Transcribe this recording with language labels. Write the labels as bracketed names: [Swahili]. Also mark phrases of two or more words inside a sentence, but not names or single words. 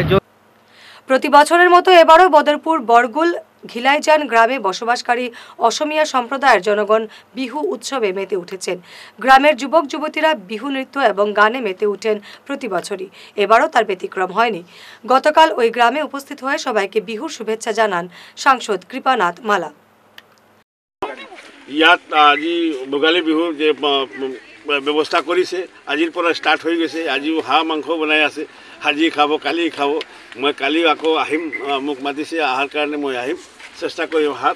[Bangla] প্রতি বছরের মতো এবারও বদরপুর বরগুল ঘিলাইজান গ্রামে বসবাসকারী অসমিয়া সম্প্রদায়ের জনগণ বিহু উৎসবে মেতে উঠেছেন। গ্রামের যুবক যুবতীরা বিহু নৃত্য এবং গানে মেতে উঠেন প্রতি বছরই। এবারও তার ব্যতিক্রম হয়নি। গতকাল ওই গ্রামে উপস্থিত হয়ে সবাইকে বিহুর শুভেচ্ছা জানান সাংসদ কৃপানাথ মালা। [Assamese] ইয়াত আজি ভোগালী বিহুর যে ব্যৱস্থা কৰিছে, আজিৰ পৰা ষ্টাৰ্ট হৈ গৈছে। আজিও হাঁহ মাংস বনাই আছে। আজি খাব, কালি খাব। মই কালি আকৌ আহিম, মোক মাতিছে অহাৰ কাৰণে মই আহিম, চেষ্টা কৰিম অহাত।